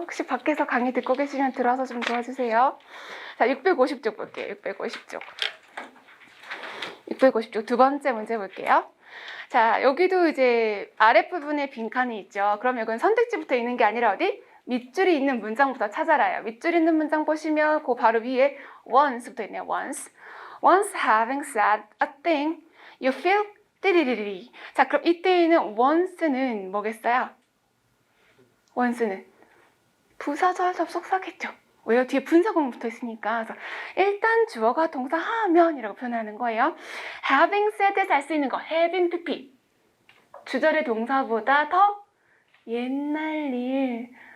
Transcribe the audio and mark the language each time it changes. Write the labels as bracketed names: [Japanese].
[Korean] 혹시 밖에서 강의 듣고 계시면 들어와서 좀 도와주세요. 자, 650쪽 볼게요. 650쪽 두 번째 문제 볼게요. 자, 여기도 이제 아랫부분에 빈칸이 있죠. 그럼 여기는 선택지부터 있는 게 아니라 어디? 밑줄이 있는 문장부터 찾아라요. 밑줄 있는 문장 보시면 그 바로 위에 once부터 있네요. once. [English] Once having said a thing, you feel 띠리리리. [Korean] 자, 그럼 이때에는 once는 뭐겠어요? once는 부사절 접속사겠죠. 왜요? 뒤에 분사구문 붙어 있으니까. 그래서 일단 주어가 동사 하면이라고 표현하는 거예요. having said에서 할 수 있는 거 having pp. 주절의 동사보다 더 옛날 일.